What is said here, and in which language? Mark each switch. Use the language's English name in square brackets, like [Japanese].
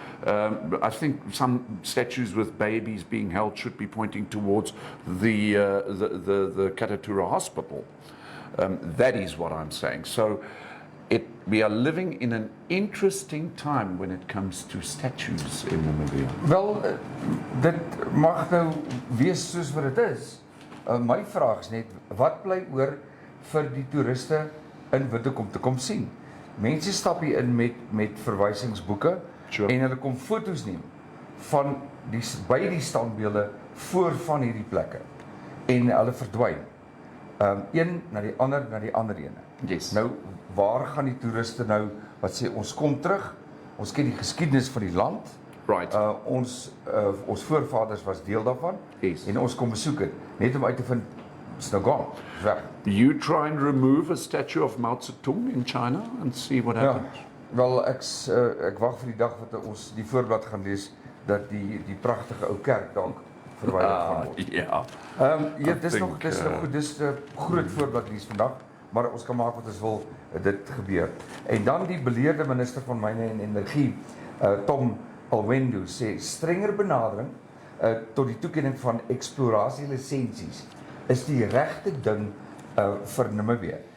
[English] I think some statues with babies being held should be pointing towards the Katatura Hospital. That is what I'm saying. So we are living in an interesting time when it comes to statues in Namibia. [Afrikaans] Wel, dit mag nou wees soos wat dit is. My vraag is net, wat bly oor vir die toeriste in Windhoek om te kom sien? Mense stap hier in met verwysingsboeke [English] Sure. [Afrikaans] en hulle kom foto's neem van by die standbeelde voor van hierdie plekke en hulle verdwyn. Een na die ander ene. [English] Yes. [Afrikaans] Nou, waar gaan die toeriste nou wat sê ons kom terug? Ons ken die geskiedenis van die land. [English] Right. [Afrikaans] Ons voorvaders was deel daarvan [English] Yes. [Afrikaans] en ons kom besoek het net om uit te vind is nou gone, is weg. [English] You try and remove a statue of Mao Zedong in China and see what [Afrikaans] Ja, [English] happens. [Afrikaans] wel ek wag vir die dag wat ons die voorblad gaan lees dat die pragtige ou kerk dalk verwyder gaan word. [English] Yeah. [Afrikaans] Ja, dis nog goed, dis 'n groot voorblad lees vandag, maar ons kan maak wat ons wil, dit gebeur. En dan die beleerde minister van Myne en Energie, Tom Alwendo, sê strenger benadering tot die toekenning van eksplorasielisensies is die regte ding vir Namibië.